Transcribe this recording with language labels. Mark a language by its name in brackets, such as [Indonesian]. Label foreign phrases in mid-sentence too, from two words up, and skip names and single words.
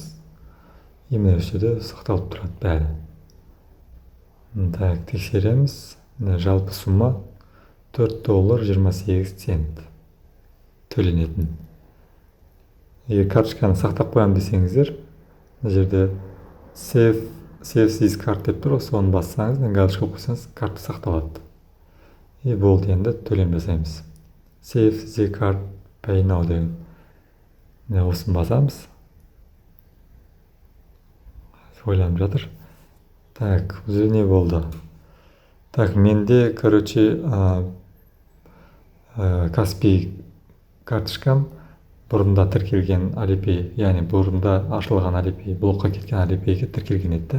[Kazakh] Міне осы жерде сақталып тұрады бәрі. Так, тексереміз. Жалпы сумма $4.28 төленетін. Егер карточканы сақтап қоямын десеңіздер, мына жерде [English] Save this card [Kazakh] деп тұр, соны бассаңыз, галочка қойсаңыз, карта сақталады. Болды, енді төлем жасаймыз. [English] Save the card, pay now [Kazakh] деген. Осыны басамыз. Ойланып жатыр. Так, бұл не болды? Так, менде, короче, Каспи карточкам бұрында тіркелген Alipay, яғни бұрында ашылған Alipay, блокқа кеткен Alipay'ге тіркелген еді.